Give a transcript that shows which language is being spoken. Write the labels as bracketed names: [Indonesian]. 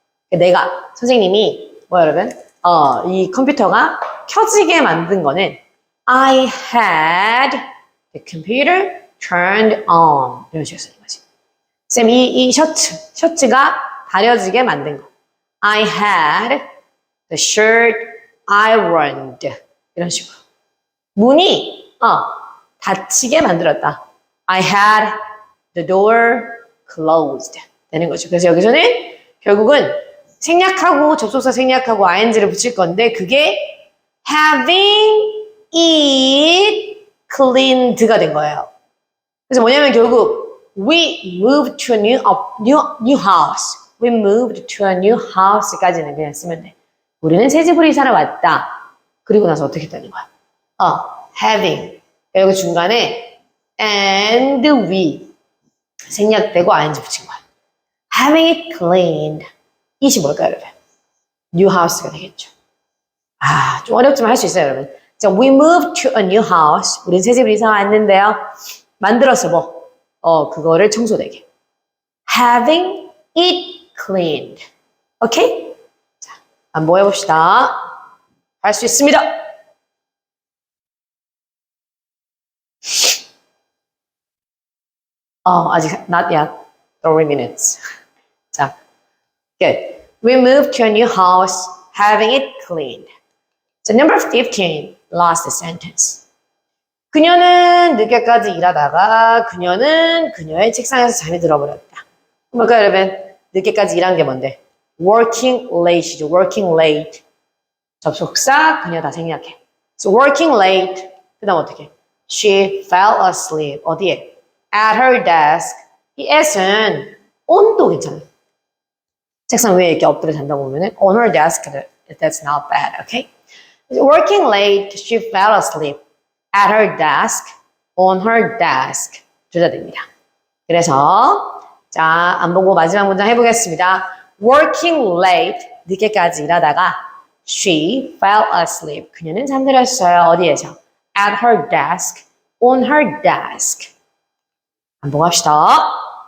[Korean] 내가 선생님이 여러분 이 컴퓨터가 켜지게 만든 거는 [English] I had the computer turned on [Korean] 이런 식으로 쓰는 거지. 쌤 이 셔츠가 다려지게 만든 거. [English] I had the shirt ironed [Korean] 이런 식으로. 문이 닫히게 만들었다. [English] I had the door closed [Korean] 되는 거죠. 그래서 여기서는 결국은 생략하고 접속사 생략하고 ing를 붙일 건데 그게 [English] having it cleaned [Korean] 가 된 거예요. 그래서 뭐냐면 결국 [English] we moved to a new house. We moved to a new house까지는 [Korean] 그냥 쓰면 돼. 우리는 새 집으로 이사를 왔다. 그리고 나서 어떻게 되는 거야? [English] having. [Korean] 여기 중간에 and we 생략되고 ing 붙인 거야. [English] having it cleaned. [Korean] 이시 뭘까요, 여러분? [English] new house [Korean] 가 되겠죠. 좀 어렵지만 할 수 있어요, 여러분. [English] 자, we moved to a new house. [Korean] 우린 새 집으로 이사 왔는데요. 만들었어, 뭐. 그거를 청소되게. [English] having it cleaned. [Korean] 오케이? 자, 한번 해봅시다. 할 수 있습니다. 아직 [English] not yet. 3 minutes. 자, good. We moved to a new house, having it cleaned. So number 15, last sentence. [Korean] 그녀는 늦게까지 일하다가 그녀는 그녀의 책상에서 잠이 들어버렸다. 뭘까요, 여러분? 늦게까지 일한 게 뭔데? [English] Working late이죠. Working late. [Korean] 접속사 그녀 다 생략해. [English] So working late. [Korean] 그 다음 어떻게? [English] She fell asleep. [Korean] 어디에? [English] At her desk. [Korean] 이 at은 on도 괜찮아. 책상 위에 이렇게 엎드려 잔다고 보면은 [English] on her desk. That's not bad. Okay? Working late. She fell asleep. At her desk. On her desk. [Korean] 둘 다 됩니다. 그래서 자, 안 보고 마지막 문장 해보겠습니다. [English] Working late. [Korean] 늦게까지 일하다가 [English] She fell asleep. [Korean] 그녀는 잠들었어요. 어디에서? [English] At her desk. [Korean] On her desk. 반복합시다.